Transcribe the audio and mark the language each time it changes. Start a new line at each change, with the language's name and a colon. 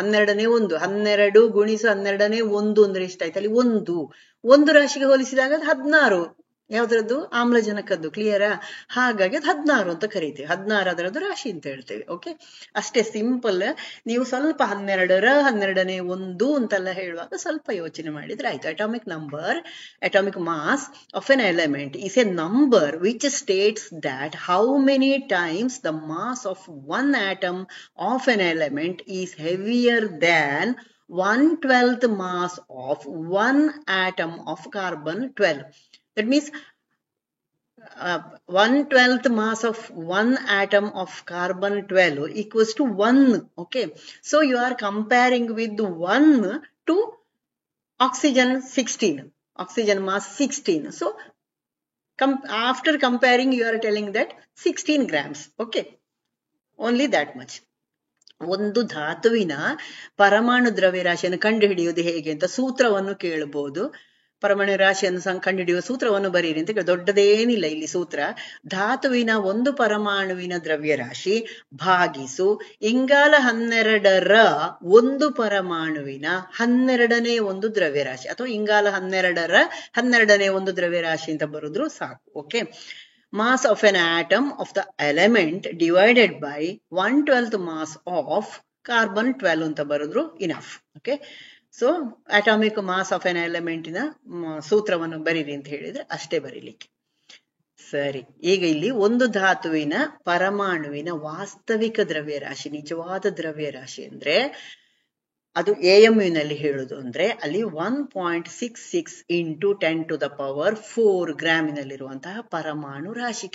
Kannada: 12ನೇ ಒಂದು, 12 ಗುಣಿಸು 12ನೇ ಒಂದು ಅಂದ್ರೆ ಎಷ್ಟಾಯ್ತು, ಅಲ್ಲಿ ಒಂದು ರಾಶಿಗೆ ಹೋಲಿಸಿದಾಗ ಅದು 16. ಯಾವ್ದ್ರದ್ದು, ಆಮ್ಲಜನಕದ್ದು. ಕ್ಲಿಯರಾ? ಹಾಗಾಗಿ ಅದು 16 ಅಂತ ಕರೀತೇವೆ. 16 ಅದರದ್ದು ರಾಶಿ ಅಂತ ಹೇಳ್ತೇವೆ. ಓಕೆ, ಅಷ್ಟೇ ಸಿಂಪಲ್. ನೀವು ಸ್ವಲ್ಪ 12ನೇ ಒಂದು ಅಂತೆಲ್ಲ ಹೇಳುವಾಗ ಸ್ವಲ್ಪ ಯೋಚನೆ ಮಾಡಿದ್ರೆ ಆಯ್ತು.
English: Atomic mass of an element is a number which states that how many times the mass of one atom of an element is heavier than 1/12th mass of one atom of carbon-12. That means 1/12th mass of one atom of carbon-12 equals to 1. Okay, so you are comparing with 1 to oxygen 16, oxygen mass 16. So after comparing you are telling that 16 grams. Okay, only that much.
Kannada: ಒಂದು ಧಾತುವಿನ ಪರಮಾಣು ದ್ರವ್ಯ ರಾಶಿಯನ್ನು ಕಂಡುಹಿಡಿಯುವುದು ಹೇಗೆ ಅಂತ ಸೂತ್ರವನ್ನು ಕೇಳಬಹುದು. ಪರಮಾಣು ರಾಶಿಯನ್ನು ಕಂಡುಹಿಡಿಯುವ ಸೂತ್ರವನ್ನು ಬರೀರಿ ಅಂತ. ದೊಡ್ಡದೇನಿಲ್ಲ ಇಲ್ಲಿ ಸೂತ್ರ. ಧಾತುವಿನ ಒಂದು ಪರಮಾಣುವಿನ ದ್ರವ್ಯ ರಾಶಿ ಭಾಗಿಸು ಇಂಗಾಲ 12ರ ಒಂದು ಪರಮಾಣುವಿನ 12ನೇ ಒಂದು ದ್ರವ್ಯ ರಾಶಿ, ಅಥವಾ ಇಂಗಾಲ 12ರ 12ನೇ ಒಂದು ದ್ರವ್ಯ ರಾಶಿ ಅಂತ ಬರುದ್ರು ಸಾಕು.
English: okay, mass of an atom of the element divided by 1/12th mass of carbon-12
Kannada: ಅಂತ ಬರುದ್ರು
English: Enough.
Kannada: Okay, so atomic mass of N element ನ ಸೂತ್ರವನ್ನು ಬರೀರಿ ಅಂತ ಹೇಳಿದ್ರೆ ಅಷ್ಟೇ ಬರೀಲಿಕ್ಕೆ. ಸರಿ, ಈಗ ಇಲ್ಲಿ ಒಂದು ಧಾತುವಿನ ಪರಮಾಣುವಿನ ವಾಸ್ತವಿಕ ದ್ರವ್ಯ ರಾಶಿ, ನಿಜವಾದ ದ್ರವ್ಯ ರಾಶಿ ಅಂದ್ರೆ ಅದು AMU ನಲ್ಲಿ ಹೇಳುದು ಅಂದ್ರೆ ಅಲ್ಲಿ 1.66 × 10⁴ ಗ್ರಾಮಿನಲ್ಲಿರುವಂತಹ ಪರಮಾಣು ರಾಶಿ.